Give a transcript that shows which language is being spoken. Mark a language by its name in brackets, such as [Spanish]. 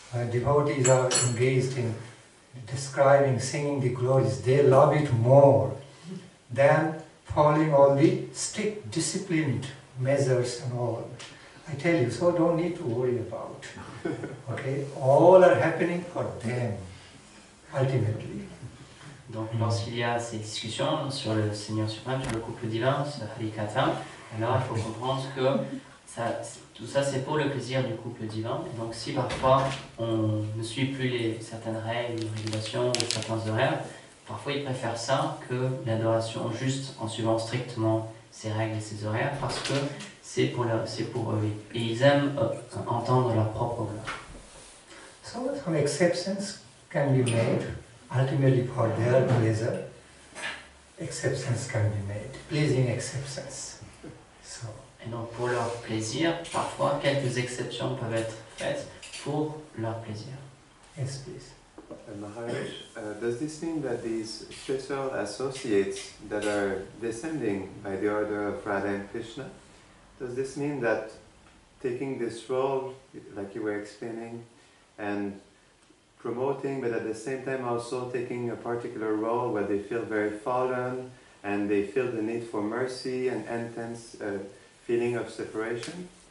[English] Devotees are engaged in describing, singing the glories. They love it more than following all the strict, disciplined measures and all. I tell you, so don't need to worry about. Okay, all are happening for them, ultimately. [French] Donc lorsqu'il y a ces discussions sur le Seigneur suprême, sur le couple divin, sur Harikatha, alors il faut comprendre que tout ça c'est pour le plaisir du couple divin. Et donc si parfois on ne suit plus certaines règles, régulations ou certains horaires, parfois ils préfèrent ça que l'adoration juste en suivant strictement ces règles et ces horaires parce que c'est pour eux. Et ils aiment entendre leur propre gloire. [English] So some exceptions can be made. Ultimately for their pleasure, exceptions can be made, pleasing exceptions. So. [French] Et donc pour leur plaisir, parfois quelques exceptions peuvent être faites pour leur plaisir. [English] Yes, please. Maharaj, does this mean that these special associates that are descending by the order of Radha and Krishna, does this mean that taking this role, like you were explaining, and promoting, but at the same time also taking a particular role where they feel very fallen and they feel the need for mercy and intense feeling of separation?